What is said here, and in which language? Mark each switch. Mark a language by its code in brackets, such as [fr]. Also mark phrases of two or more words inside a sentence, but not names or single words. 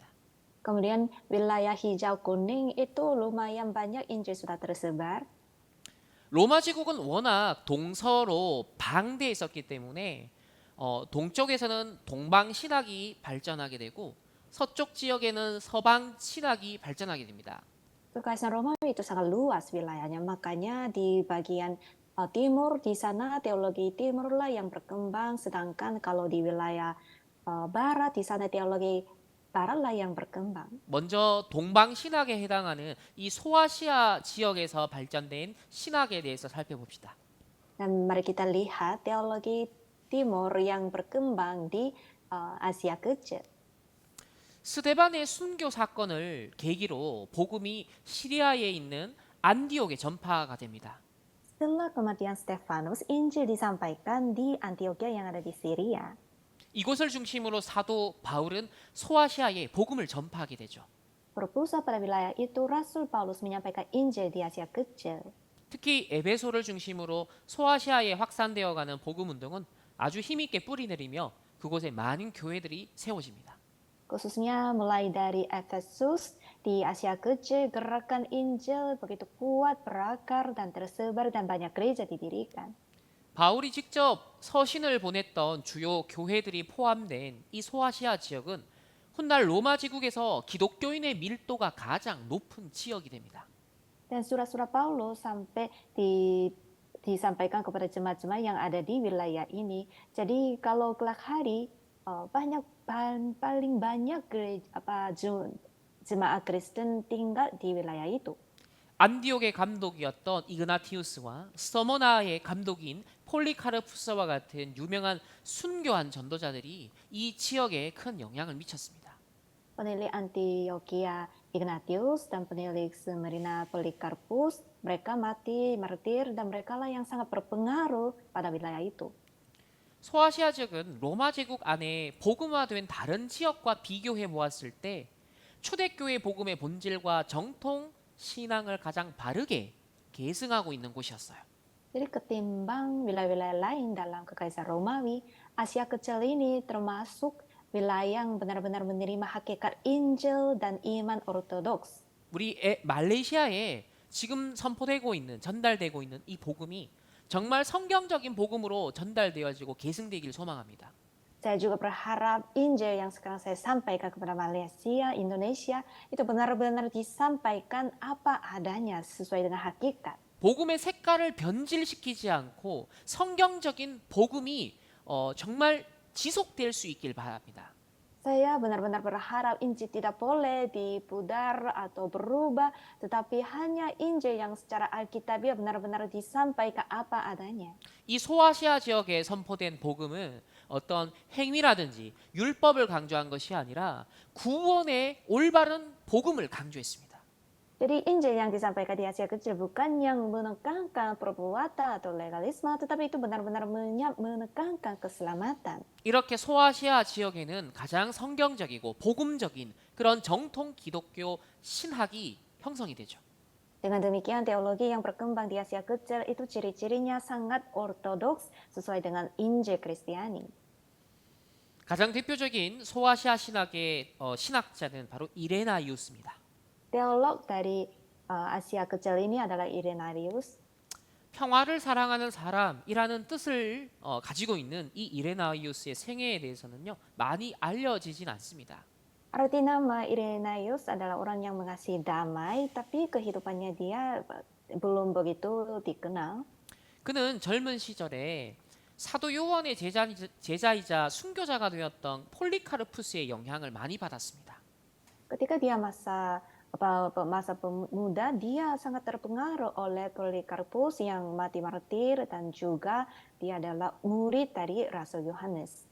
[id] Kemudian wilayah hijau kuning itu lumayan banyak Injil sudah tersebar. [ko] 로마 제국은 워낙 동서로 방대했었기 때문에 동쪽에서는 동방 신학이 발전하게 되고 서쪽 지역에는 서방 신학이 발전하게 됩니다. [id] Kekaisaran Romawi itu sangat luas wilayahnya, makanya di bagian timur di sana teologi timurlah yang berkembang, sedangkan kalau di wilayah barat di sana teologi baratlah yang berkembang. [ko] 먼저 동방 신학에 해당하는 이 소아시아 지역에서 발전된 신학에 대해서 살펴봅시다. [id] Dan mari kita lihat teologi timur yang berkembang di Asia Kecil. [ko] 스데반의 순교 사건을 계기로 복음이 시리아에 있는 안디옥에 전파가 됩니다. [id] Setelah kematian Stefanus, Injil disampaikan di Antioquia yang ada di Syria. [ko] 이곳을 중심으로 사도 바울은 소아시아에 복음을 전파하게 되죠. [id] Berpusat pada wilayah itu, Rasul Paulus menyampaikan Injil di Asia Kecil. [ko] 특히 에베소를 중심으로 소아시아에 확산되어가는 복음 운동은 아주 힘있게 뿌리내리며 그곳에 많은 교회들이 세워집니다. [id] Khususnya mulai dari Efesus, Di Asia Kecil, gerakan Injil begitu kuat, berakar, dan tersebar, dan banyak gereja didirikan. [ko] 바울이 직접 서신을 보냈던 주요 교회들이 포함된 이 소아시아 지역은 훗날 로마 제국에서 기독교인의 밀도가 가장 높은 지역이 됩니다. [id] Dan surat-surat Paulus sampai disampaikan kepada jemaat-jemaat yang ada di wilayah ini. Jadi kalau kelak hari paling banyak jemaat Kristen tinggal di wilayah itu. [ko] 안디옥의 감독이었던 이그나티우스와 서머나의 감독인 폴리카르푸스와 같은 유명한 순교한 전도자들이 이 지역에 큰 영향을 미쳤습니다. [id] Penilik Antioquia Ignatius dan penilik Smyrna Polikarpus, mereka mati martir dan merekalah yang sangat berpengaruh pada wilayah itu. [ko] 소아시아 지역은 로마 제국 안에 복음화된 다른 지역과 비교해 보았을 때 초대교회 복음의 본질과 정통 신앙을 가장 바르게 계승하고 있는 곳이었어요. [id] Jadi ketimbang wilayah-wilayah lain dalam Kekaisaran Romawi, Asia Kecil ini termasuk wilayah yang benar-benar menerima hakikat Injil dan iman ortodoks. [ko] 우리 말레이시아에 지금 선포되고 있는 전달되고 있는 이 복음이 정말 성경적인 복음으로 전달되어지고 계승되길 소망합니다. [id] Saya juga berharap Injil yang sekarang saya sampaikan kepada Malaysia, Indonesia, itu benar-benar disampaikan apa adanya sesuai dengan hakikat. [ko] 복음의 색깔을 변질시키지 않고 성경적인 복음이 정말 지속될 수 있길 바랍니다. [id] Saya benar-benar berharap Injil tidak boleh dipudar atau berubah, tetapi hanya Injil yang secara alkitabiah benar-benar disampaikan apa adanya. [ko] 이 소아시아 지역에 선포된 복음은 어떤 행위라든지 율법을 강조한 것이 아니라 구원의 올바른 복음을 강조했습니다. [id] Jadi Injil yang disampaikan di Asia Kecil bukan yang menekankan perbuatan atau legalisme, tetapi itu benar-benar menekankan keselamatan. [ko] 이렇게 소아시아 지역에는 가장 성경적이고 복음적인 그런 정통 기독교 신학이 형성이 되죠. [id] Dengan demikian teologi yang berkembang di Asia Kecil itu ciri-cirinya sangat ortodoks sesuai dengan Injil Kristiani. [ko] 가장 대표적인 소아시아 신학의 신학자는 바로 이레나이우스입니다. [id] Teolog dari Asia Kecil ini adalah Irenarius. [ko] 평화를 사랑하는 사람이라는 뜻을 가지고 있는 이 이레나이우스의 생애에 대해서는요 많이 알려지진 않습니다. [id] Arti nama Irenaius adalah orang yang mengasihi damai, tapi kehidupannya dia belum begitu dikenal. [ko] 그는 젊은 시절에 사도 요한의 제자이자 순교자가 되었던 폴리카르푸스의 영향을 많이 받았습니다. [id] Ketika dia masa pemuda, dia sangat terpengaruh oleh Polikarpus yang mati martir dan juga dia adalah murid dari Rasul Yohanes.